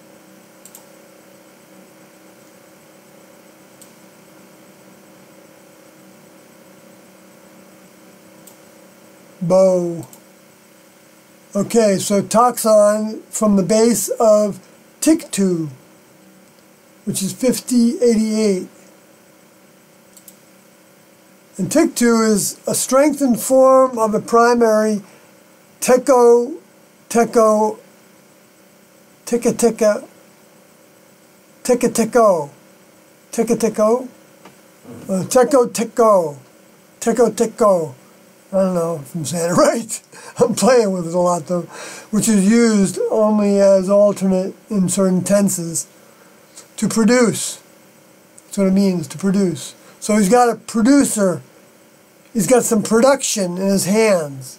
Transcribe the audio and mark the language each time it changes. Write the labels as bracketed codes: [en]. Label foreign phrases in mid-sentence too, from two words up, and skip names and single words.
[en] Bow. Okay, so toxon from the base of Tiktu, which is 5088. And Tiktu is a strengthened form of a primary teko, teko, tika tika, tika teko, tika teko, teko teko, teko teko. I don't know if I'm saying it right. I'm playing with it a lot though, which is used only as alternate in certain tenses. To produce. That's what it means, to produce. So he's got a producer. He's got some production in his hands.